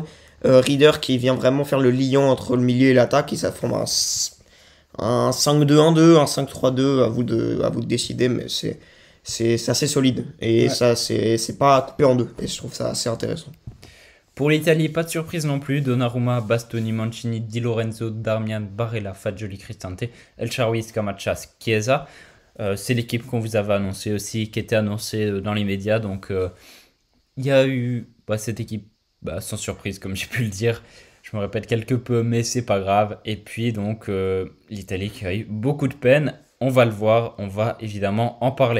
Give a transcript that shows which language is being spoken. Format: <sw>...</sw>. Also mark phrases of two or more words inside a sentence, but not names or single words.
<fr>Reader qui vient vraiment faire le liant entre le milieu et l'attaque. Et ça forme un 5-2-1-2, un 5-3-2. À vous de décider, mais c'est assez solide. Et Ouais. ça, c'est pas coupé en deux. Et je trouve ça assez intéressant. Pour l'Italie, pas de surprise non plus. Donnarumma, Bastoni, Mancini, Di Lorenzo, Darmian, Barella, Fagioli, Cristante, El Shaarawy, Scamacca, Chiesa. C'est l'équipe qu'on vous avait annoncé aussi, qui était annoncée dans les médias. Donc il y a eu cette équipe sans surprise, comme j'ai pu le dire. Je me répète quelque peu, mais c'est pas grave. Et puis donc l'Italie qui a eu beaucoup de peine. On va le voir, on va évidemment en parler.</fr>